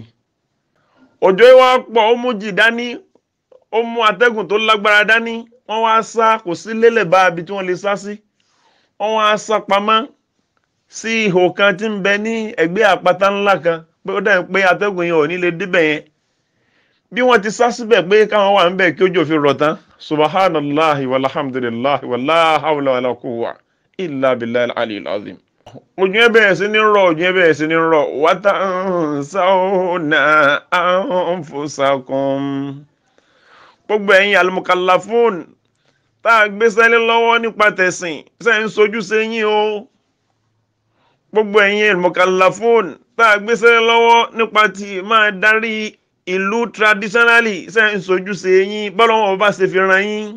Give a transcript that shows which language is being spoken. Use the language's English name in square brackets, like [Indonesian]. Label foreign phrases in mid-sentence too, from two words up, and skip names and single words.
[Yoruba] Òjò yìí wá pọ̀, ó mú jì dání, ó mú atẹ́gùn tó lágbára dání. Wọ́n wá sá, kò sí lélẹ̀ bá ibi tí wọ́n lè sá sí. Wọ́n wá sá pamọ́ sí ihò kan tí ń bẹ ní ẹ̀gbẹ́ àpáta ńlá kan, pé ó dẹ̀ pé atẹ́gùn yẹn ò ní lè débẹ̀ yẹn. Bí wọ́n ti sá síbẹ̀ pé káwọn wà ń bẹ̀ kí òjò fi rọ̀ tán, [Arabic] سبحان الله والحمد لله ولا حول ولا قوة إلا بالله العلي العظيم. [Yoruba] Òjò yẹn bẹ̀rẹ̀ sí ní rọ̀, [Arabic] وتنسون أنفسكم. [Yoruba] Gbogbo ẹ̀yin al-mukallafun tá a gbé sẹ́lẹ̀ lọ́wọ́ nípa tẹ̀sìn, ṣé ń sojú sí yín o. Gbogbo ẹ̀yin al-mukallafun tá a gbé sẹ́lẹ̀ lọ́wọ́ nípa tí máa darí ìlú traditionally, ṣé ń sojú sí yín bọ́lọ́wọ́ bá ṣe fi ran yín.